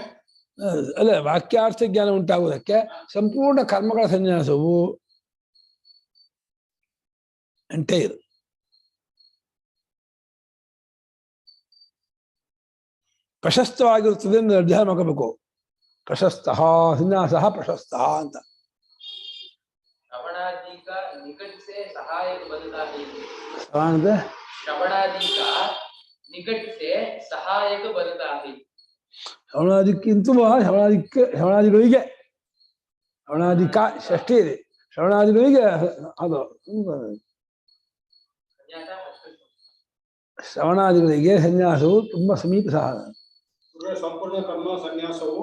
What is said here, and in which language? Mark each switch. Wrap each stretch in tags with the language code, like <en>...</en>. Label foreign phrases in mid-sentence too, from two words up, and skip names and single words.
<kn>ಅಲ್ಲ ವಾಕ್ಯಾರ್ಥ ಜ್ಞಾನ ಉಂಟಾಗುವುದಕ್ಕೆ ಸಂಪೂರ್ಣ ಕರ್ಮಗಳ ಸನ್ಯಾಸವು ಎಂಟೈರ್ ಪ್ರಶಸ್ತವಾಗಿರುತ್ತದೆ ಎಂದು ನಿರ್ಧಾರ ಮಾಡ್ಕೋಬೇಕು. ಪ್ರಶಸ್ತ ಸನ್ಯಾಸ ಪ್ರಶಸ್ತ ಅಂತ.</kn> <hi>श्रवणादि का निकट से सहायक बनता है।</hi> <kn>ಅಂದ್ರೆ</kn> <hi>श्रवणादि का निकट से सहायक बनता है।</hi> <kn>ಶ್ರವಣಾದಿಕ್ಕಿಂತ ಶ್ರವಣಾದಿಗಳಿಗೆ ಶ್ರವಣಾದಿಕ ಷಷ್ಠಿ ಇದೆ. ಶ್ರವಣಾದಿಗಳಿಗೆ ಅದು ಶ್ರವಣಾದಿಗಳಿಗೆ ಸನ್ಯಾಸವು ತುಂಬಾ ಸಮೀಪ ಸಾಧನ. ಸಂಪೂರ್ಣ ಕರ್ಮ ಸನ್ಯಾಸವು</kn>